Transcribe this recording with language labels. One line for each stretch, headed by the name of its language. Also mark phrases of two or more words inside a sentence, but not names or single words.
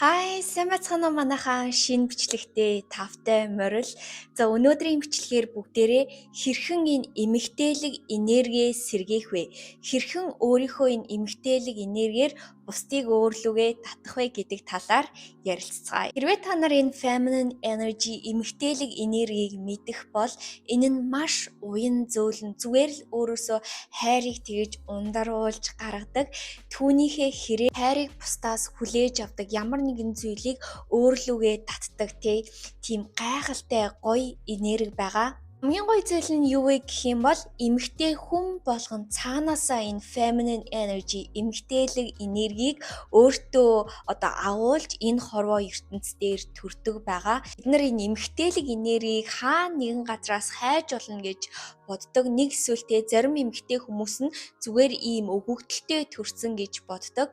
Mongolian: Сайн бацхан уу манайхаа шинэ бичлэгтээ тавтай морил. За өнөөдрийн бичлэгээр бүгдээрээ хэрхэн энэ эмэгтэйлэг энерги сэргээх вэ? Хэрхэн өөрийнхөө энэ эмэгтэйлэг энергиэр бусдыг өөрлөгөө татах вэ гэдэг талаар ярилцгаая. Хэрвээ та нар энэ
English: feminine energy
Mongolian: эмэгтэйлэг энергийг мэдэх бол энэ нь маш уян зөөлөн зүгээр л өөрөөсөө хайрыг тэгж ундаруулж гаргадаг. Түүнийхээ хэрэг хайрыг бусдаас хүлээж авдаг ямар нэгэн зүйлийг өөрлөгөө татдаг тийм гайхалтай гоё энерги байгаа. Хамгийн гоё зүйл нь юу вэ гэх юм бол эмэгтэй хүн болгон цаанаасаа энэ
English: feminine energy
Mongolian: эмэгтэйлэг энергийг өөртөө агуулж энэ хорвоо ертөнц дээр төрдөг байгаа. Бид нар энэ эмэгтэйлэг энергийг хаана нэгэн газраас хайж олно гэж боддог. Нэг эсвэл зарим эмэгтэй хүмүүс нь зүгээр ийм өгөгдөлтэй төрсөн гэж боддог.